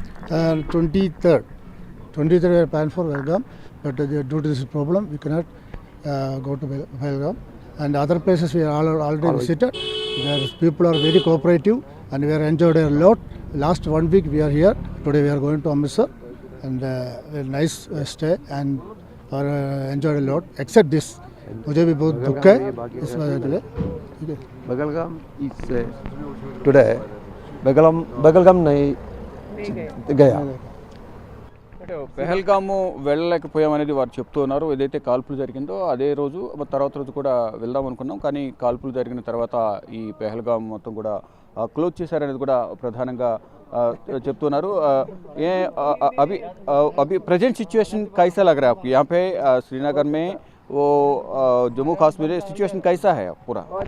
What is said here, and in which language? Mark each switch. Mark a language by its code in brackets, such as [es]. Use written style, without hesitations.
[en] 23rd we are planned for Pahalgam, but due to this problem we cannot go to Pahalgam. And other places we are already visited. Where people are very cooperative and we are enjoyed a lot. Last 1 week we are here. Today we are going to Amritsar, and a nice stay and enjoyed a lot. Except this, [hi] मुझे भी बहुत दुख है इस वजह से। [en] Pahalgam is today. [hi] Pahalgam नहीं गया। [te] పెహల్గాము వెళ్ళలేకపోయామనేది వారు చెప్తూ ఉన్నారు. ఏదైతే కాల్పులు జరిగిందో అదే రోజు తర్వాత రోజు కూడా వెళ్దాం అనుకున్నాం, కానీ కాల్పులు జరిగిన తర్వాత ఈ పెహల్గాం మొత్తం కూడా క్లోజ్ చేశారనేది కూడా ప్రధానంగా చెప్తున్నారు. [hi] ये अभी अभी प्रेजेंट सिचुएशन कैसा लग रहा है आपको यहाँ पे श्रीनगर में? वो जम्मू कश्मीर सिचुएशन कैसा है पूरा?